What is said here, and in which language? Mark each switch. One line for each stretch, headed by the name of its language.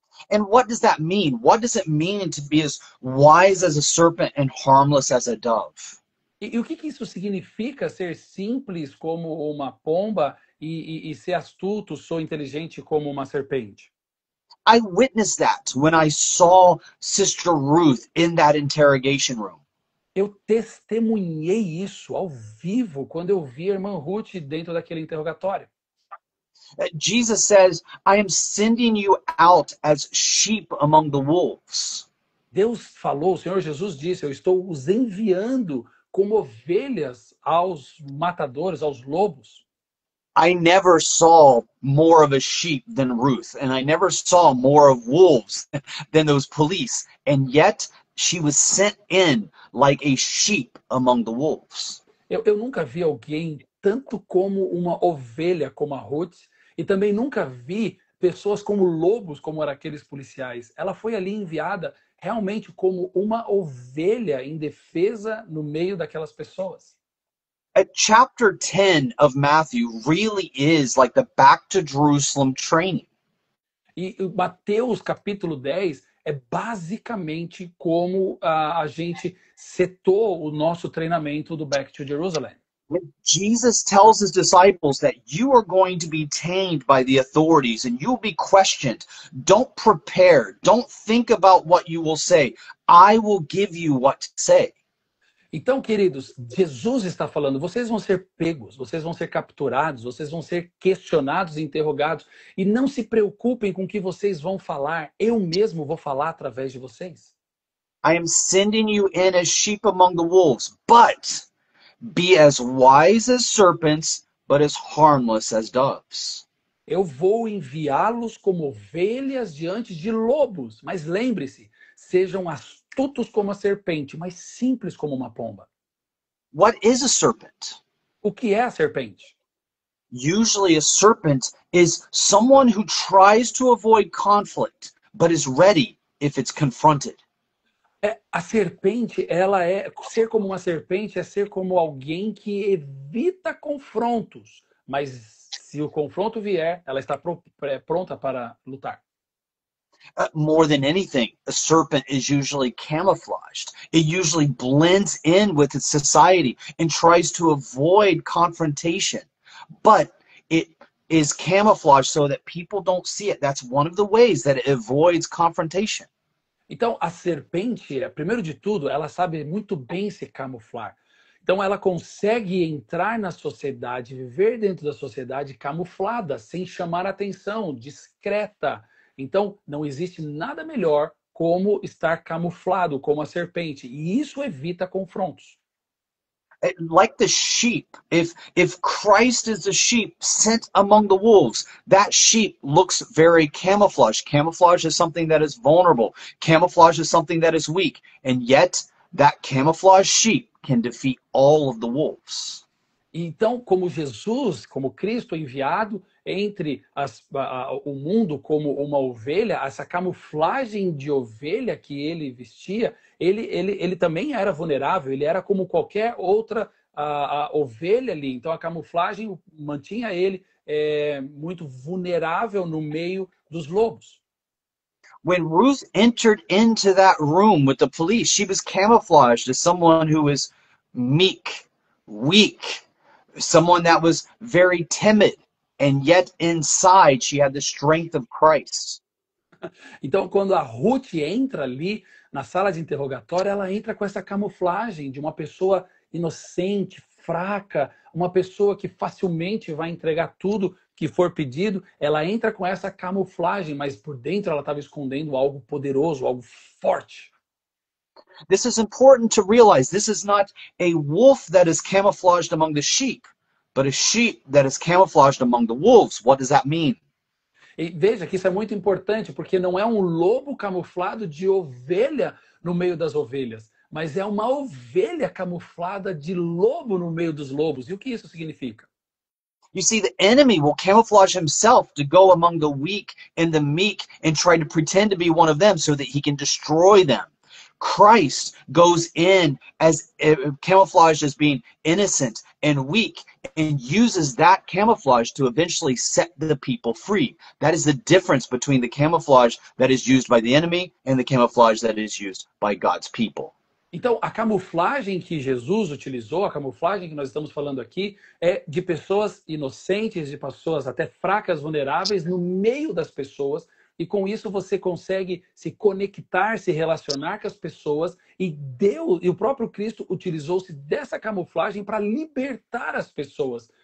English: And what does that mean? What does it mean to be as wise as a serpent and harmless as a dove?
Portuguese: E o que isso significa, ser simples como uma pomba e ser astuto, sou inteligente como uma serpente?
English: I witnessed that when I saw Sister Ruth in that interrogation room.
Portuguese: Eu testemunhei isso ao vivo quando eu vi a irmã Ruth dentro daquele interrogatório.
English: Jesus says, I am sending you out as sheep among the wolves.
Portuguese: Deus falou, o Senhor Jesus disse: eu estou os enviando como ovelhas aos matadores, aos lobos.
English: I never saw more of a sheep than Ruth, and I never saw more of wolves than those police, and yet she was sent in like a sheep among the wolves.
Portuguese: Eu nunca vi alguém tanto como uma ovelha, como a Ruth, e também nunca vi pessoas como lobos, como eram aqueles policiais. Ela foi ali enviada realmente como uma ovelha em defesa no meio daquelas pessoas.
English: Chapter 10 of Matthew really is like the back to Jerusalem training.
Portuguese: E Mateus capítulo 10 é basicamente como a gente setou o nosso treinamento do Back to Jerusalem.
English: Jesus tells his disciples that you are going to be tamed by the authorities and you'll be questioned. Don't prepare. Don't think about what you will say. I will give you what to say.
Portuguese: Então, queridos, Jesus está falando, vocês vão ser pegos, vocês vão ser capturados, vocês vão ser questionados, interrogados, e não se preocupem com o que vocês vão falar, eu mesmo vou falar através de vocês.
English: I am sending you in as sheep among the wolves, but be as wise as serpents, but as harmless as doves.
Portuguese: Eu vou enviá-los como ovelhas diante de lobos, mas lembre-se, sejam astutos como a serpente, mas simples como uma pomba.
English: What is a serpent?
Portuguese: O que é a serpente?
English: Usually a serpent is someone who tries to avoid conflict, but is ready if it's confronted.
Portuguese: A serpente, ela ser como uma serpente é ser como alguém que evita confrontos, mas se o confronto vier, ela está pronta para lutar.
English: More than anything, a serpent is usually camouflaged. It usually blends in with its society and tries to avoid confrontation. But it is camouflaged so that people don't see it. That's one of the ways that it avoids confrontation.
Portuguese: Então, a serpente, primeiro de tudo, ela sabe muito bem se camuflar. Então, ela consegue entrar na sociedade, viver dentro da sociedade camuflada, sem chamar atenção, discreta. Então, não existe nada melhor como estar camuflado, como a serpente. E isso evita confrontos.
English: Like the sheep, if Christ is the sheep sent among the wolves, that sheep looks very camouflaged. Camouflage is something that is vulnerable. Camouflage is something that is weak. And yet, that camouflaged sheep can defeat all of the wolves.
Portuguese: Então, como Jesus, como Cristo enviado entre o mundo como uma ovelha, essa camuflagem de ovelha que ele vestia, ele também era vulnerável, ele era como qualquer outra ovelha ali. Então, a camuflagem mantinha ele muito vulnerável no meio dos lobos.
English: When Ruth entered into that room with the police, she was camouflaged as someone who was meek, weak, someone that was very timid, and yet inside she had the strength of Christ.
Portuguese: Então, quando a Ruth entra ali na sala de interrogatório, ela entra com essa camuflagem de uma pessoa inocente, fraca, uma pessoa que facilmente vai entregar tudo que for pedido. Ela entra com essa camuflagem, mas por dentro ela estava escondendo algo poderoso, algo forte.
English: This is important to realize. This is not a wolf that is camouflaged among the sheep, but a sheep that is camouflaged among the wolves. What does that mean?
Portuguese: E veja que isso é muito importante, porque não é um lobo camuflado de ovelha no meio das ovelhas, mas é uma ovelha camuflada de lobo no meio dos lobos. E o que isso significa?
English: You see, the enemy will camouflage himself to go among the weak and the meek and try to pretend to be one of them so that he can destroy them. Christ goes in as camouflaged as being innocent and weak and uses that camouflage to eventually set the people free. That is the difference between the camouflage that is used by the enemy and the camouflage that is used by God's people.
Portuguese: Então, a camuflagem que Jesus utilizou, a camuflagem que nós estamos falando aqui, é de pessoas inocentes, de pessoas até fracas, vulneráveis, no meio das pessoas. E com isso você consegue se conectar, se relacionar com as pessoas. E Deus, e o próprio Cristo utilizou-se dessa camuflagem para libertar as pessoas.